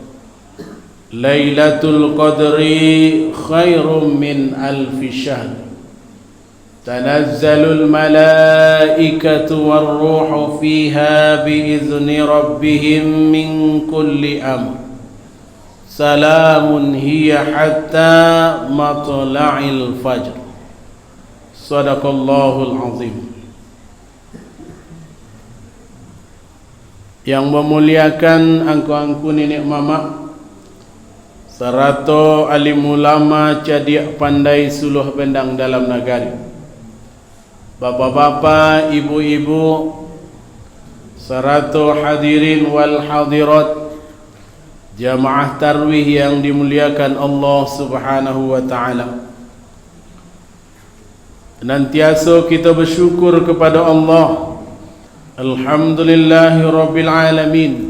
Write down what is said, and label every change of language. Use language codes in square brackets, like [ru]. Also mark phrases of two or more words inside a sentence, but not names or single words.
[ar] ليلة القدر خير من ألف شهر تنزل الملائكة والروح فيها بإذن ربهم من كل أمر سلام هي حتى مطلع الفجر. صدق الله العظيم. [min] Yang memuliakan angku-angku nenek mama serta alim ulama cadiak pandai suluh bendang dalam negari, bapak-bapak, [id] ibu-ibu, serta [ar] حاضرين والحاضرات [id] jamaah tarwih yang dimuliakan [ar] الله سبحانه وتعالى. [id] Senantiasa kita bersyukur kepada Allah. [ar] الحمد لله رب العالمين.